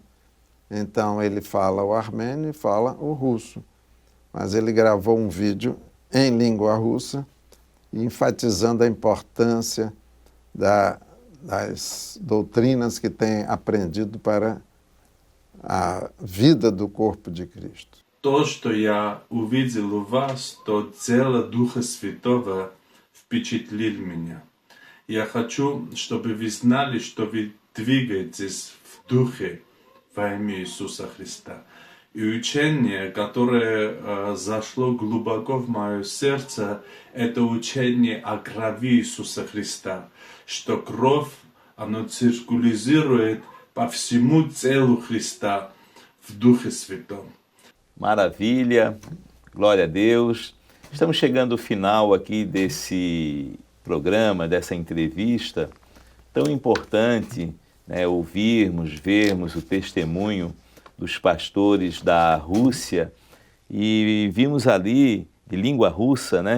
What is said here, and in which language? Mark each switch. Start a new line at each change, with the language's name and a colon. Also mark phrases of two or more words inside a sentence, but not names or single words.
Portuguese: Então ele fala o armênio e fala o russo. Mas ele gravou um vídeo em língua russa, enfatizando a importância das doutrinas que tem aprendido para a vida do corpo de Cristo.
Russian: То, что я увидел у вас, то дело Духа Святого впечатлил меня. Я хочу, чтобы вы знали, что вы двигаетесь в Духе во имя Иисуса Христа. И учение, которое зашло глубоко в мое сердце, это учение о крови Иисуса Христа, что кровь, она циркулизирует по всему телу Христа в Духе Святом.
Portuguese: Maravilha, glória a Deus. Estamos chegando ao final aqui desse programa, dessa entrevista tão importante, né, ouvirmos, vermos o testemunho dos pastores da Rússia e vimos ali, de língua russa, né?